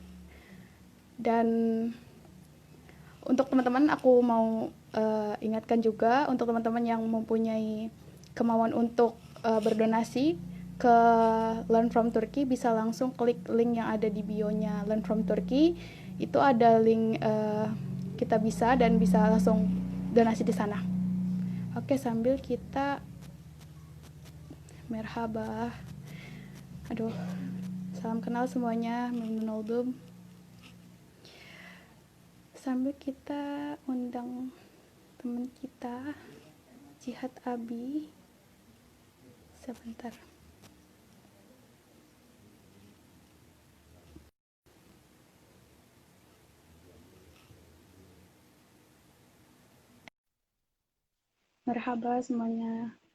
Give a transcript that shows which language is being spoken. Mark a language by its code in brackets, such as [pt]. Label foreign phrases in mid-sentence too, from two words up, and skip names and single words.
[id] Dan untuk teman-teman aku mau ingatkan juga untuk teman-teman yang mempunyai kemauan untuk berdonasi ke Learn from Turkey, bisa langsung klik link yang ada di bio-nya Learn from Turkey. Itu ada link kita bisa dan bisa langsung donasi di sana. Oke, sambil kita merhaba. Aduh, salam kenal semuanya, [tr] memnun oldum. [id] Sambil kita undang teman kita Jihad Abi. Sebentar. Merhaba semuanya.